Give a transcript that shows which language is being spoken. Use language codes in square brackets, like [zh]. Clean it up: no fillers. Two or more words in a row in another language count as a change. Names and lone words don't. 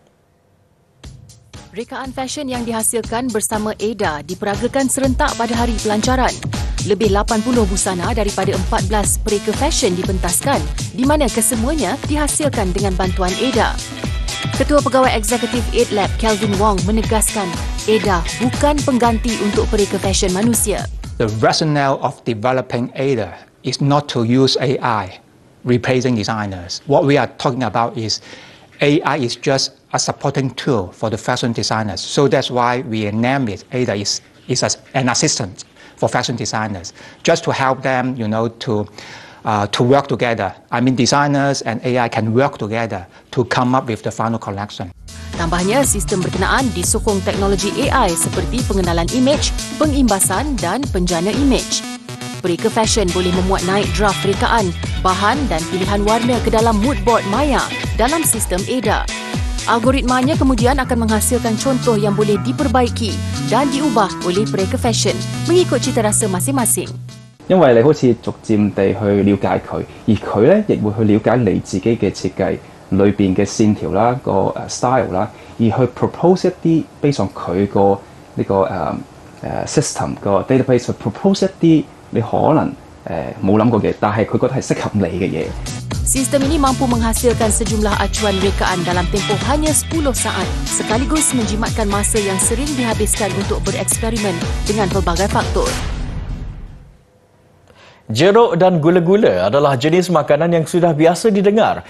[ms] Rekaan fashion yang dihasilkan bersama AIDA diperagakan serentak pada hari pelancaran. Lebih 80 busana daripada 14 pereka fashion dipentaskan, di mana kesemuanya dihasilkan dengan bantuan AIDA. Ketua Pegawai Eksekutif AidLab, Kelvin Wong, menegaskan AIDA bukan pengganti untuk pereka fashion manusia. [en] The rationale of developing AIDA is not to use AI replacing designers. What we are talking about is AI is just a supporting tool for the fashion designers. So that's why we name it AIDA is an assistant for fashion designers, just to help them, to to work together. I mean, designers and AI can work together to come up with the final collection. [ms] Tambahnya, sistem berkenaan disokong teknologi AI seperti pengenalan imej, pengimbasan dan penjana imej. Pereka fashion boleh memuat naik draft rekaan, bahan dan pilihan warna ke dalam [en] mood board [ms] Maya dalam sistem ADA. Algoritmanya kemudian akan menghasilkan contoh yang boleh diperbaiki dan diubah oleh pereka fashion mengikut cita rasa masing-masing. [yue] 因為你好似逐漸地去了解佢，而佢咧亦會去了解你自己嘅設計裏邊嘅線條啦、個style 啦，而去 propose 一啲 [en] based on [yue] 佢個呢個system 個 database 去 propose 一啲你可能冇諗過嘅，但係佢覺得係適合你嘅嘢。 [ms] Sistem ini mampu menghasilkan sejumlah acuan rekaan dalam tempoh hanya 10 saat sekaligus menjimatkan masa yang sering dihabiskan untuk bereksperimen dengan pelbagai faktor. Jeruk dan gula-gula adalah jenis makanan yang sudah biasa didengar.